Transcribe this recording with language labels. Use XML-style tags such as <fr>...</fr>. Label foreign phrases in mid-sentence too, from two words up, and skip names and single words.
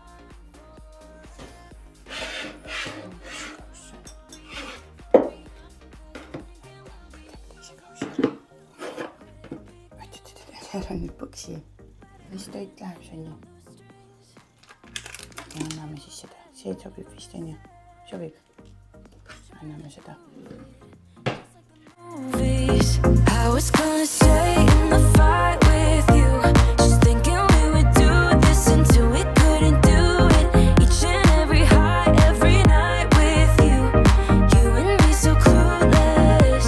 <et>Ära nüüd põksi. Mis toit läheb, Sonni? Ja anname siis seda. See sobib vist, on ju? Sobib? Anname seda.</et> <en>I was gonna stay in the fight with you, just thinking we would do this until we couldn't do it. Each and every high, every night with you, you and me so clueless.</en>